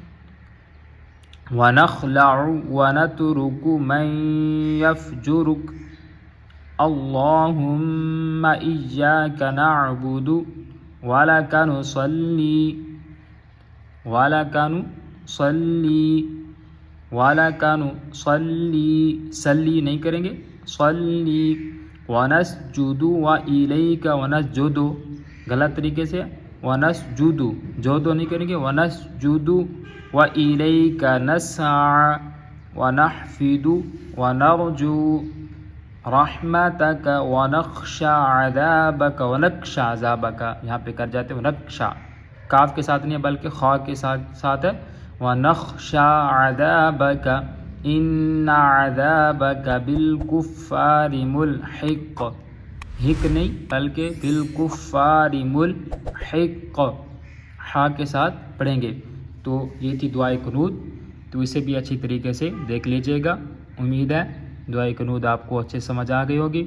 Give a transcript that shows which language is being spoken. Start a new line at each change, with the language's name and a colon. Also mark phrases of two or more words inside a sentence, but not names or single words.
Arabic: ونخلع ونترک من یفجرک، اللہم ایاک نعبد ولک نصلی، ولک نصلی، ولک نصلی،
Urdu: سلی نہیں کریں گے،
Arabic: صلی، ونسجد والیک ونسجد،
Urdu: غلط طریقے سے ونسجد، جودو نہیں کریں گے،
Arabic: ونسجد والیک نسعى ونحفظ ونرجو رحمتک ونخشى عذابک، ونخشى عذابک یہاں
Urdu: پہ کر جاتے ہیں، ونخشى کاف کے ساتھ نہیں بلکہ خا کے ساتھ ہے،
Arabic: ونخشى عذابک ان عذابک بالکفار ملحق، حق
Urdu: نہیں بلکہ
Arabic: بالکفار ملحق،
Urdu: ہا کے ساتھ پڑھیں گے۔ تو یہ تھی دعائے قنوت، تو اسے بھی اچھی طریقے سے دیکھ لیجئے گا۔ امید ہے دعائے قنوت آپ کو اچھے سمجھ آ گئی ہوگی۔